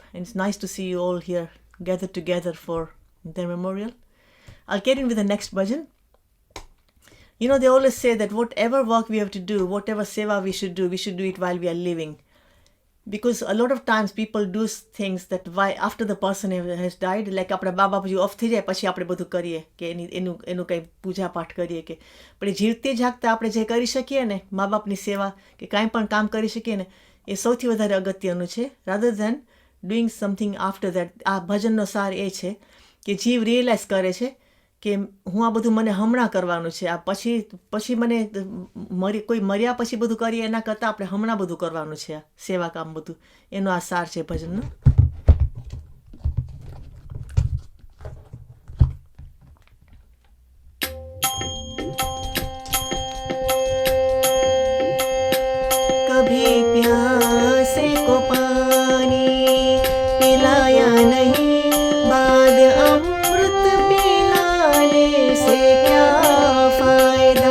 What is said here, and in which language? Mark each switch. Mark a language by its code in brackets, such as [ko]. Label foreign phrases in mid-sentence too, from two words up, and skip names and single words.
[en] And it's nice to see you all here gathered together for their memorial. I'll get in with the next bhajan. They always say that whatever work we have to do, whatever seva we should do it while we are living. Because a lot of times people do things that after the person has died, like [gu] આપણા બાબા પછી ઓફ થઈ જાય પછી આપણે બધું કરીએ કે એનું કંઈ પૂજા પાઠ કરીએ કે પણ જીવતે જાગતા આપણે જે કરી શકીએ ને મા બાપની સેવા કે કાંઈ પણ કામ કરી શકીએ ને એ સૌથી વધારે અગત્યનું છે [en] rather than doing something after that. [gu] આ ભજનનો સાર એ છે કે જીવ રિયલાઇઝ કરે છે કે હું આ બધું મને હમણાં કરવાનું છે, આ પછી મને કોઈ મર્યા પછી બધું કરીએ એના કરતાં આપણે હમણાં બધું કરવાનું છે, આ સેવા કામ બધું એનો આ સાર છે ભજનનો. [hi] कभी प्यासे को पानी पिलाया नहीं, बाद अमृत पिलाने से क्या फायदा.